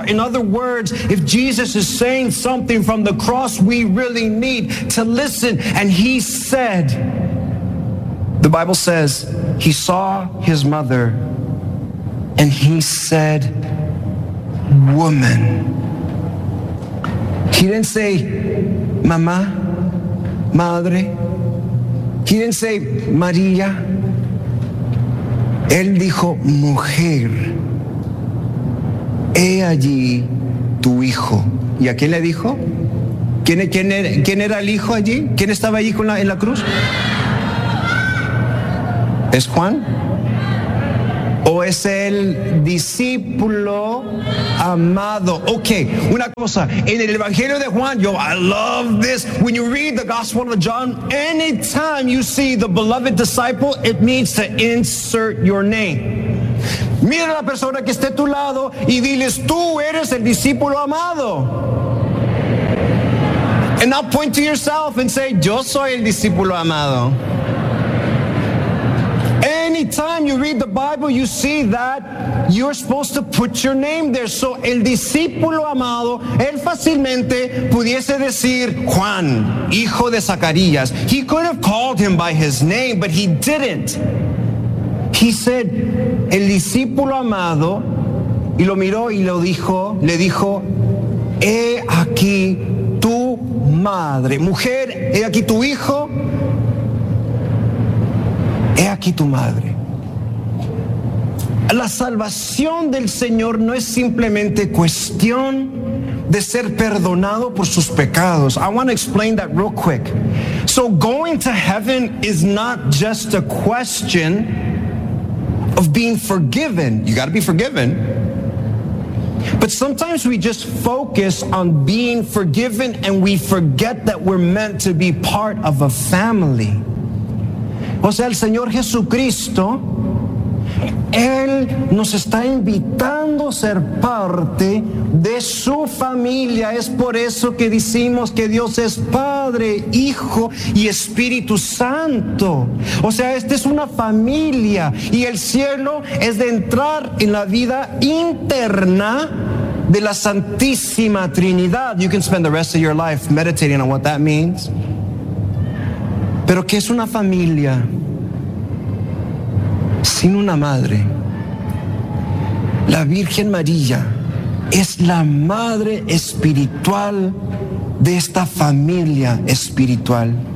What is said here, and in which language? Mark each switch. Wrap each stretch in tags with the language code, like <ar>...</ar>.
<en>In other words, if Jesus is saying something from the cross, we really need to listen. And he said, the Bible says, he saw his mother and he said, woman. He didn't say,</en> <es>mamá, madre.</es> <en>He didn't say, María.</en> <es>Él dijo, mujer. He allí tu hijo. ¿Y a quién le dijo? ¿Quién era el hijo allí? ¿Quién estaba allí con en la cruz? ¿Es Juan? ¿O es el discípulo amado? Ok, una cosa. En el Evangelio de Juan, yo,</es> <en>I love this. When you read the Gospel of John, anytime you see the beloved disciple, it means to insert your name.</en> <es>Mira a la persona que esté a tu lado y diles, tú eres el discípulo amado.</es> <en>And now point to yourself and say,</en> <es>yo soy el discípulo amado.</es> <en>Anytime you read the Bible, you see that you're supposed to put your name there.</en> <es>So el discípulo amado, él fácilmente pudiese decir Juan, hijo de Zacarías.</es> <en>He could have called him by his name, but he didn't. He said,</en> <es>el discípulo amado, y lo miró y lo dijo, le dijo, he aquí tu madre. Mujer, he aquí tu hijo. He aquí tu madre. La salvación del Señor no es simplemente cuestión de ser perdonado por sus pecados.</es> <en>I want to explain that real quick. So going to heaven is not just a question of being forgiven. You got to be forgiven. But sometimes we just focus on being forgiven and we forget that we're meant to be part of a family.</en> <es>O sea, el Señor Jesucristo, Él nos está invitando a ser parte de su familia. Es por eso que decimos que Dios es Padre, Hijo y Espíritu Santo. O sea, esta es una familia y el cielo es de entrar en la vida interna de la Santísima Trinidad.</es> <en>You can spend the rest of your life meditating on what that means.</en> <es>Pero ¿qué es una familia sin una madre? La Virgen María es la madre espiritual de esta familia espiritual.</es>